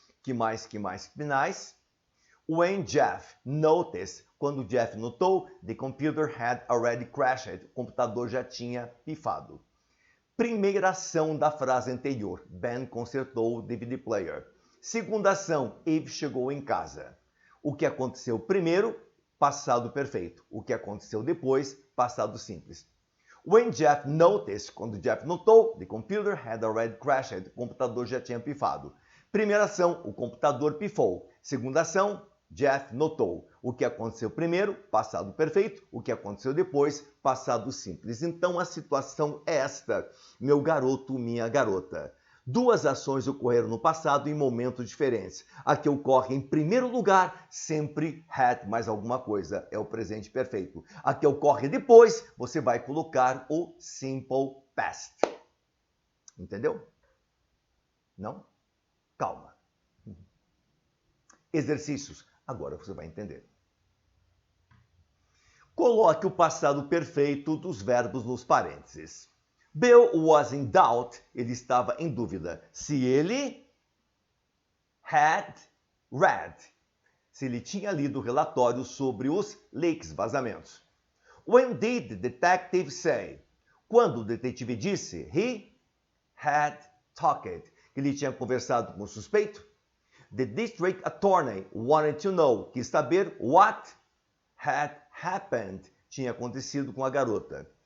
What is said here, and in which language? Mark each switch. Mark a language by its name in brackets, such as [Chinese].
[Portuguese] Que mais? Finais. [English] When Jeff noticed, [Portuguese] quando Jeff notou, [English] the computer had already crashed. [Portuguese] O computador já tinha pifado. Primeira ação da frase anterior. Ben consertou o DVD player. Segunda ação. Eve chegou em casa. O que aconteceu primeiro? Passado perfeito. O que aconteceu depois? Passado simples. [English] When Jeff noticed, [Portuguese] quando Jeff notou, [English] the computer had already crashed. [Portuguese] O computador já tinha pifado. Primeira ação, o computador pifou. Segunda ação, Jeff notou. O que aconteceu primeiro? Passado perfeito. O que aconteceu depois? Passado simples. Então a situação é esta. Meu garoto, minha garota. Duas ações ocorreram no passado em momentos diferentes. A que ocorre em primeiro lugar, sempre had mais alguma coisa. É o presente perfeito. A que ocorre depois, você vai colocar o simple past. Entendeu? Não? Calma. Exercícios. Agora você vai entender. Coloque o passado perfeito dos verbos nos parênteses. [English] Bill was in doubt, [Portuguese] ele estava em dúvida, se ele [English] had read, [Portuguese] se ele tinha lido o relatório sobre os leaks, vazamentos. [English] When did the detective say? [Portuguese] Quando o detetive disse, [English] he had talked, [Portuguese] que ele tinha conversado com o suspeito. [English] The district attorney wanted to know, [Portuguese] quis saber [English] what had happened, [Portuguese] tinha acontecido com a garota.